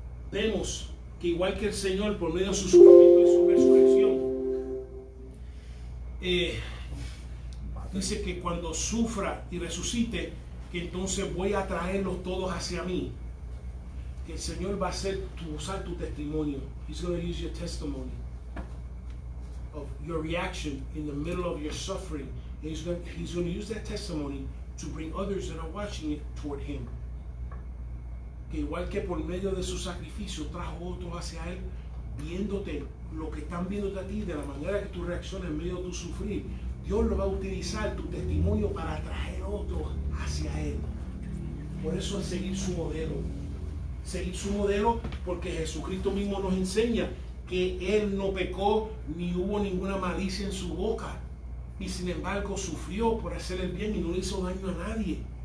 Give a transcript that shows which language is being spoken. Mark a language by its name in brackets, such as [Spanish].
[Spanish] Vemos que igual que el Señor, por medio de su sufrimiento y su resurrección, dice que cuando sufra y resucite, que entonces voy a traerlos todos hacia mí. Que el Señor va a usar tu testimonio. [English] He's going to use your testimony of your reaction in the middle of your suffering. He's going to use that testimony to bring others that are watching it toward Him. [Spanish] Que igual que por medio de su sacrificio trajo otros hacia Él, viéndote lo que están viéndote a ti, de la manera que tú reaccionas en medio de tu sufrir, Dios lo va a utilizar tu testimonio para atraer otros hacia Él. Por eso es seguir su modelo. Seguir su modelo, porque Jesucristo mismo nos enseña que Él no pecó ni hubo ninguna malicia en su boca, y sin embargo sufrió por hacer el bien y no le hizo daño a nadie.